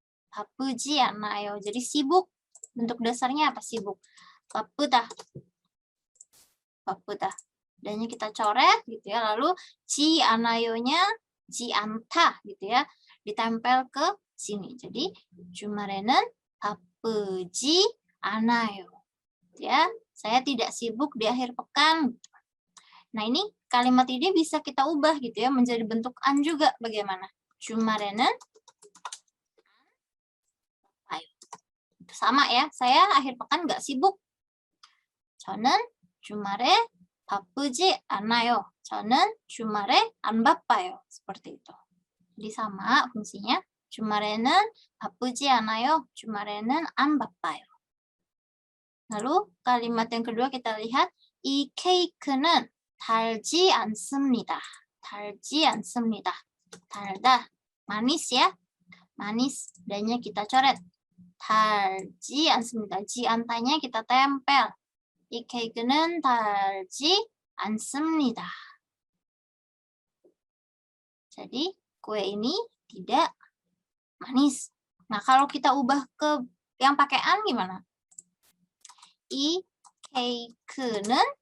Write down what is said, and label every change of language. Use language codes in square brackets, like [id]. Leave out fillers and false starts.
[ko] 바쁘지 않아요. [id] Jadi sibuk. Bentuk dasarnya apa? Sibuk. 바쁘다. 바쁘다. Dan kita coret gitu ya. Lalu ji anayo-nya ji anta gitu ya. Ditempel ke sini. [ko] Jadi 주말에는 바쁘지 않아요. [id] Ya, saya tidak sibuk di akhir pekan. Nah, ini kalimat ini bisa kita ubah gitu ya menjadi bentuk an juga. Bagaimana? 주말에는 sama ya, saya akhir pekan nggak sibuk. [ko] 저는 주말에 바쁘지 않아요. 저는 주말에 안 바빠요. [id] Seperti itu. Jadi sama fungsinya. [ko] 주말에는 바쁘지 않아요. 주말에는 안 바빠요. [id] Lalu kalimat yang kedua kita lihat. [ko] 이 케이크는 달지 않습니다. 달지 않습니다. 달다. [id] Manis ya. Manis. Dan-nya kita coret. [ko] 달지 않습니다. [id] 지안타nya kita tempel. [ko] 이 케이크는 달지 않습니다. [id] Jadi kue ini tidak manis. Nah, kalau kita ubah ke yang pakai an gimana? [ko] 이 케이크는